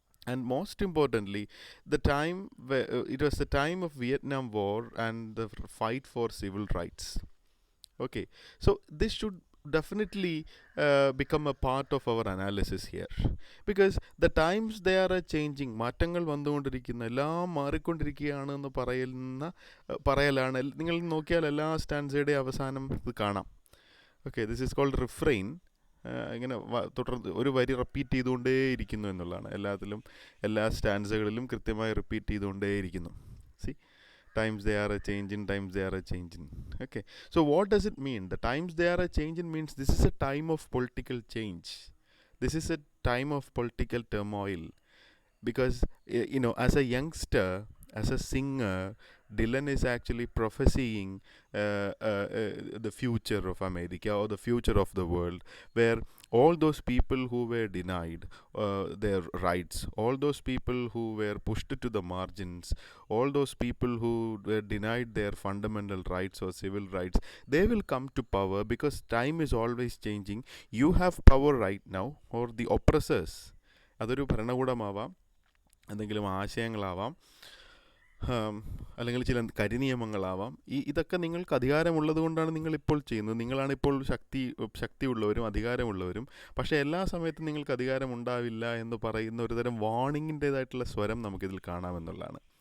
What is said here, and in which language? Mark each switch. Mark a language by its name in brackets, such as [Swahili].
[English] And most importantly, the time it was the time of Vietnam War and the fight for civil rights. Okay, so this should definitely become a part of our analysis here, because the times they are changing, [Malayalam] മാറ്റങ്ങൾ വന്നുകൊണ്ടിരിക്കുന്ന, എല്ലാം മാറിക്കൊണ്ടിരിക്കുകയാണ് എന്ന് പറയലാണ്. നിങ്ങൾ നോക്കിയാൽ എല്ലാ സ്റ്റാൻസയുടെ അവസാനം ഇത് കാണാം. [English] Okay, this is called refrain. [Malayalam] ഇങ്ങനെ തുടർന്ന് ഒരു വരി റിപ്പീറ്റ് ചെയ്തുകൊണ്ടേയിരിക്കുന്നു എന്നുള്ളതാണ്. എല്ലാ സ്റ്റാൻസുകളിലും കൃത്യമായി repeat ചെയ്തുകൊണ്ടേയിരിക്കുന്നു. [English] See, times they are a changing, times they are a changing. Okay, so what does it mean? The times they are a changing means this is a time of political change. This is a time of political turmoil, because as a youngster, as a singer, Dylan is actually prophesying the future of America or the future of the world, where all those people who were denied their rights, all those people who were pushed to the margins, all those people who were denied their fundamental rights or civil rights, they will come to power, because time is always changing. You have power right now, or the oppressors [Malayalam] അതൊരു ഭരണകൂടമാവാം, എന്തെങ്കിലും ആശയങ്ങളാവാം, അല്ലെങ്കിൽ ചില കരിനിയമങ്ങളാവാം. ഇതൊക്കെ നിങ്ങൾക്ക് അധികാരമുള്ളത് കൊണ്ടാണ് നിങ്ങളിപ്പോൾ ചെയ്യുന്നത്. നിങ്ങളാണിപ്പോൾ ശക്തിയുള്ളവരും അധികാരമുള്ളവരും. പക്ഷേ എല്ലാ സമയത്തും നിങ്ങൾക്ക് അധികാരമുണ്ടാവില്ല എന്ന് പറയുന്ന ഒരുതരം വാർണിങ്ങിൻ്റേതായിട്ടുള്ള സ്വരം നമുക്കിതിൽ കാണാമെന്നുള്ളതാണ്.